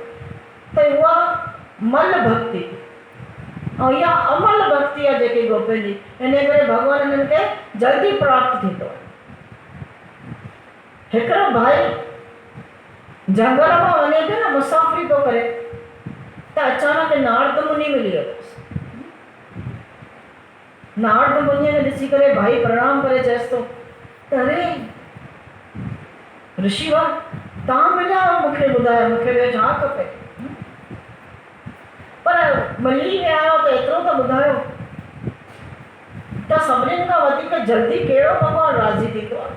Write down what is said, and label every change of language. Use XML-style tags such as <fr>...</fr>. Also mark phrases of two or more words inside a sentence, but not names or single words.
<sd>त उहा मल भक्ति ऐं इहा अमल भक्ति आहे जेकी गोपियुनि जी, इन करे भगवान हिननि खे जल्दी प्राप्त थींदो आहे। हिकिड़ो भाई जंगल मां वञे पियो न मुसाफ़िरी थो करे त अचानक नारद मुनि मिली वियो। नारद मुनिअ खे ॾिसी करे भाई प्रणाम करे चएसि थो त अरे ऋषिवर तव्हां मिलिया आहियो, मूंखे ॿुधायो मूंखे ॿियो छा खपे, पर मिली विया आहियो त एतिरो त ॿुधायो त सभिनीनि खां वधीक जल्दी कहिड़ो भॻवान राज़ी थींदो आहे।</sd>